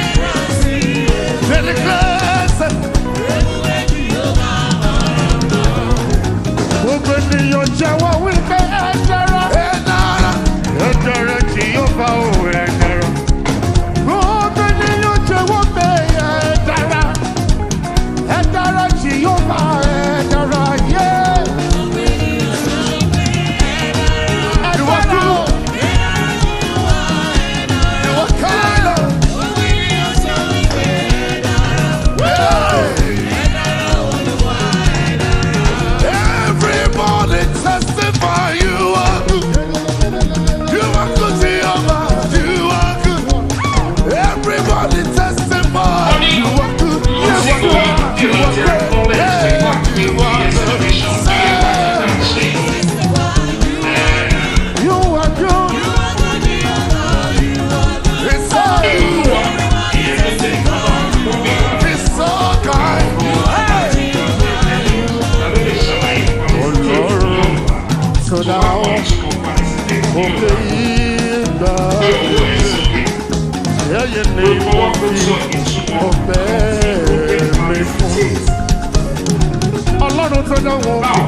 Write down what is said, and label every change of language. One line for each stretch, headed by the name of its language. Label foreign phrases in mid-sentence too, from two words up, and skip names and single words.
English: They declare, say,
Yoruba: Gbogbo ènìyàn jẹ́wọ́ wípé ẹ dára. Ẹ dára. Ẹ dára, Jehovah, o, ẹ dára. Gbogbo ènìyàn jẹ́wọ́ pé ẹ dára. Ẹ dára, Jehovah, ẹ dára, yeah. Ẹ dára o.
English: You are kind. Hey. Everybody testify you are good. You are good, Jehovah. You are good. Everybody testify you are good. Yes, you are. You are great. Yeah, you are good. You are good. It's all you. It's all kind.
Yoruba: Ọlọ́run tó dá ọ, òkè yìí ń dá. Ẹyẹ ni mo fi ọpẹ́ mi fún. Ọlọ́run tó dá wọn.